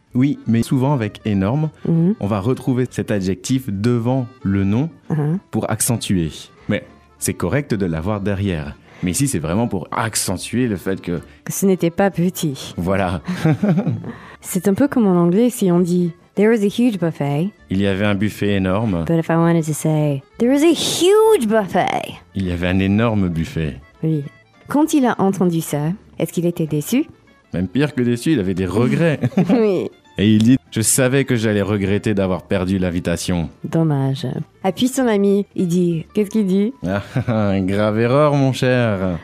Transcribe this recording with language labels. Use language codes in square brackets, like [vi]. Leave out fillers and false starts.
[fr] Oui, mais souvent avec énorme, on va retrouver cet adjectif devant le nom pour accentuer. Mais c'est correct de l'avoir derrière. Mais ici, c'est vraiment pour accentuer le fait que... Que ce n'était pas petit. Voilà. C'est un peu comme en anglais si on dit... [en] There was a huge buffet. [fr] Il y avait un buffet énorme. [en] But if I wanted to say, there was a huge buffet. [fr] Il y avait un énorme buffet. Oui. Quand il a entendu ça, est-ce qu'il était déçu? Même pire que déçu, il avait des regrets. Oui. Et il dit, je savais que j'allais regretter d'avoir perdu l'invitation. Dommage. Et puis son ami, il dit, qu'est-ce qu'il dit? Grave erreur, mon cher.